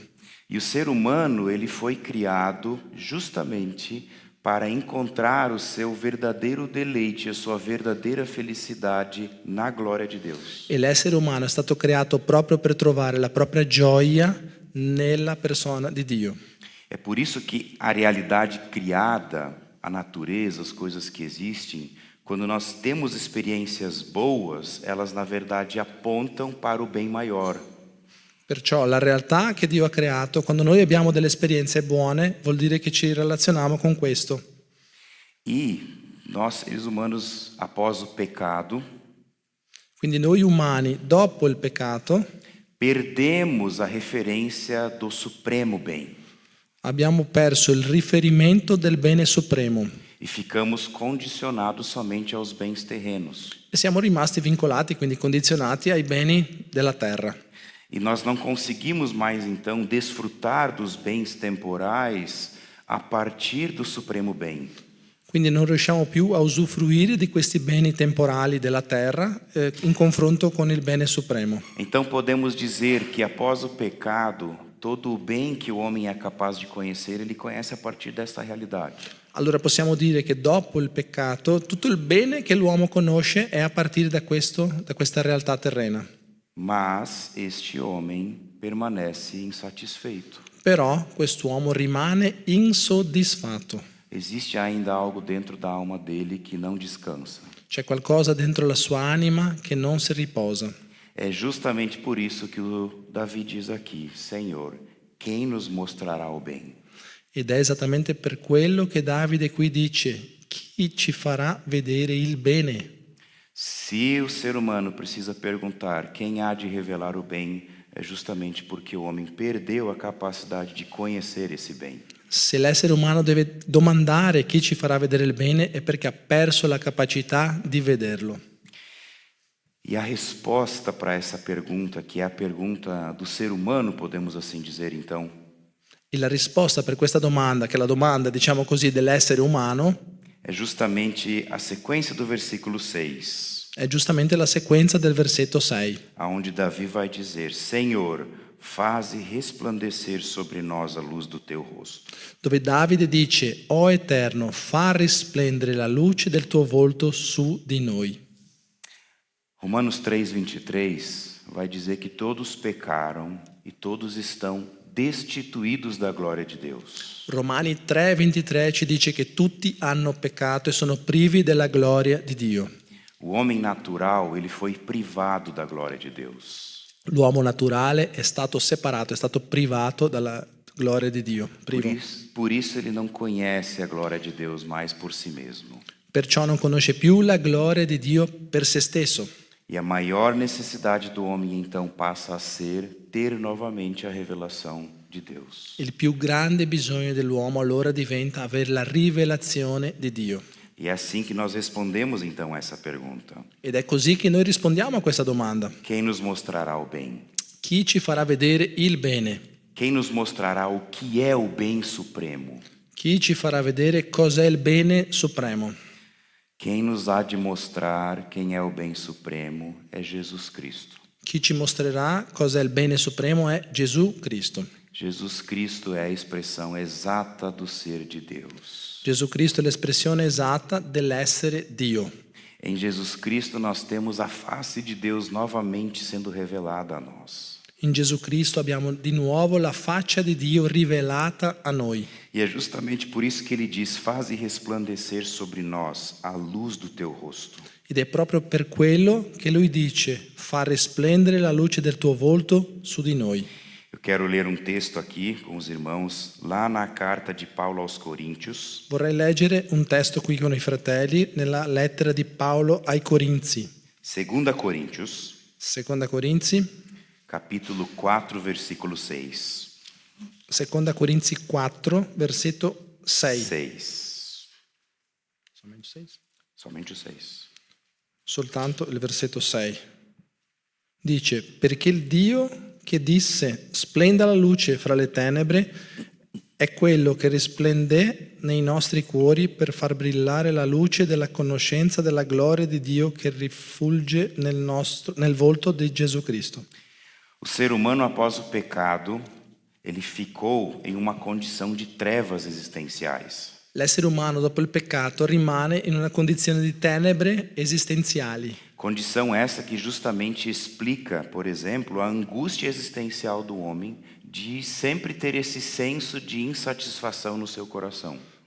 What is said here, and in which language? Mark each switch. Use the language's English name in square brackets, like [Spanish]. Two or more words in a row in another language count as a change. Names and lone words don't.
[Portuguese] E o ser humano, ele foi criado justamente para encontrar o seu verdadeiro deleite, a sua verdadeira felicidade na glória de Deus. [Italian] E l'essere umano è stato creato proprio per trovare la propria gioia nella persona di Dio. [Portuguese] É por isso que a realidade criada, a natureza, as coisas que existem, quando nós temos experiências boas, elas na verdade apontam para o bem maior. [Italian] Perciò la realtà che Dio ha creato, quando noi abbiamo delle esperienze buone, vuol dire che ci relazioniamo con questo. [Portuguese] E nós, seres humanos, após o pecado, [Italian] Quindi noi umani, dopo il peccato, [Portuguese] perdemos a referência do supremo bem [Italian] abbiamo perso il riferimento del bene supremo [Portuguese] e ficamos condicionados somente aos bens terrenos. [Italian] e siamo rimasti vincolati, quindi condizionati ai beni della terra. [Portuguese] E nós não conseguimos mais então desfrutar dos bens temporais a partir do supremo bem. [Italian] Quindi non riusciamo più a usufruire di questi beni temporali della terra in confronto con il bene supremo. [Portuguese] Então podemos dizer que após o pecado, todo o bem que o homem é capaz de conhecer, ele conhece a partir dessa realidade. [Italian] Allora possiamo dire che dopo il peccato tutto il bene che l'uomo conosce è a partire da questa realtà terrena. [Portuguese] Mas este homem permanece insatisfeito. [Italian] Però quest'uomo rimane insoddisfatto. [Portuguese] Existe ainda algo dentro da alma dele que não descansa. [Italian] C'è qualcosa dentro la sua anima che non si riposa. [Portuguese] É justamente por isso que o Davi diz aqui: Senhor, quem nos mostrará o bem? [Italian] Ed è esattamente per quello che Davide qui dice: chi ci farà vedere il bene? [Portuguese] Se o ser humano precisa perguntar quem há de revelar o bem, é justamente porque o homem perdeu a capacidade de conhecer esse bem. [Italian] Se l'essere umano deve domandare chi ci farà vedere il bene è perché ha perso la capacità di vederlo. [Portuguese] E a resposta para essa pergunta, que é a pergunta do ser humano, podemos assim dizer então, [Italian] E la risposta per questa domanda, che è la domanda, diciamo così, dell'essere umano, [Portuguese] é justamente a sequência do versículo 6, [Italian] è giustamente la sequenza del versetto 6, [Portuguese] aonde Davi vai dizer: Senhor, faze resplandecer sobre nós a luz do teu rosto. [Italian] dove Davide dice: O Eterno, fa risplendere la luce del tuo volto su di noi. [Portuguese] Romanos 3:23 vai dizer que todos pecaram e todos estão destituídos da glória de Deus. [Italian] Romani 3,23 ci dice che tutti hanno peccato e sono privi della gloria di Dio. [Portuguese] O homem natural, ele foi privado da glória de Deus. [Italian] L'uomo naturale è stato separato, è stato privato dalla gloria di Dio. Privo. [Portuguese] Por isso ele não conhece a glória de Deus mais por si mesmo. [Italian] Perciò non conosce più la gloria di Dio per se stesso. [Portuguese] E a maior necessidade do homem então passa a ser ter novamente a revelação de Deus. [Italian] Il più grande bisogno dell'uomo allora diventa avere la rivelazione di Dio. [Portuguese] E é assim que nós respondemos então essa pergunta. [Italian] Ed è così che noi rispondiamo a questa domanda. [Portuguese] Quem nos mostrará o bem? [Italian] Chi ci farà vedere il bene? [Portuguese] Quem nos mostrará o que é o bem supremo? [Italian] Chi ci farà vedere cos'è il bene supremo? [Portuguese] Quem nos há de mostrar quem é o bem supremo é Jesus Cristo. [Italian] Chi ci mostrerà cos'è il bene supremo è Gesù Cristo. [Portuguese] Jesus Cristo é a expressão exata do ser de Deus. [Italian] Gesù Cristo è l'espressione esatta dell'essere Dio. [Portuguese] Em Jesus Cristo nós temos a face de Deus novamente sendo revelada a nós. [Italian] In Gesù Cristo abbiamo di nuovo la faccia di Dio rivelata a noi. [Portuguese] E é justamente por isso que ele diz: faze resplandecer sobre nós a luz do teu rosto. [Italian] Ed è proprio per quello che lui dice: fa risplendere la luce del tuo volto su di noi. [Portuguese] Eu quero ler um texto aqui com os irmãos, lá na carta de Paulo aos Coríntios, [Italian] Vorrei leggere un testo qui con i fratelli nella lettera di Paolo ai Corinzi. [Portuguese] 2 Coríntios, [Italian] Seconda Corinzi, [Portuguese] capítulo 4, versículo 6. [Italian] Seconda Corinzi 4, versetto 6. 6. Solamente 6? [Portuguese] Somente o 6. [Italian] Soltanto il versetto 6. Dice: perché il Dio che disse splenda la luce fra le tenebre è quello che risplende nei nostri cuori per far brillare la luce della conoscenza della gloria di Dio che rifulge nel volto di Gesù Cristo. [Portuguese] O ser humano, após o pecado, ele ficou em uma condição de trevas existenciais. [Italian] L'essere umano dopo il peccato rimane in una condizione di tenebre esistenziali. [Portuguese] Condição essa que justamente explica, por exemplo, a angústia existencial do homem de sempre ter esse senso de insatisfação no seu coração.